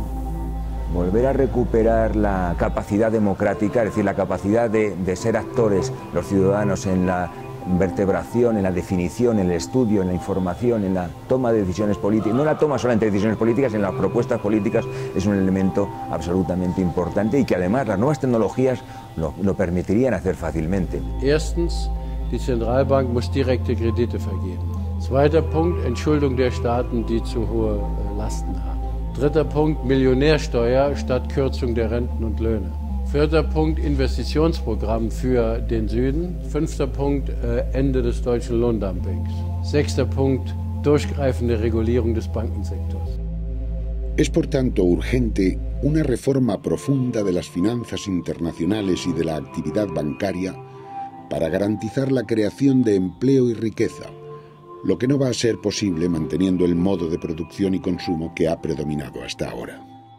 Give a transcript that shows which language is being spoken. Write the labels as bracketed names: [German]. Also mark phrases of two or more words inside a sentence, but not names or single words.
[Spanish] Volver a recuperar la capacidad democrática, es decir, la capacidad de ser actores los ciudadanos en la vertebración, en la definición, en el estudio, en la información, en la toma de decisiones políticas, no la toma solamente de decisiones políticas, en las propuestas políticas, es un elemento absolutamente importante y que además las nuevas tecnologías lo permitirían hacer fácilmente. [German] Erstens, die Zentralbank muss direkte Kredite vergeben. Zweiter Punkt, Entschuldung der Staaten, die zu hohe Lasten haben. Dritter Punkt, Millionärsteuer statt Kürzung der Renten und Löhne. Vierter Punkt, Investitionsprogramm für den Süden. Fünfter Punkt, Ende des deutschen Lohndumpings. Sechster Punkt, durchgreifende Regulierung des Bankensektors. [Spanish] Es por tanto urgente una reforma profunda de las finanzas internacionales y de la actividad bancaria para garantizar la creación de empleo y riqueza, lo que no va a ser posible manteniendo el modo de producción y consumo que ha predominado hasta ahora.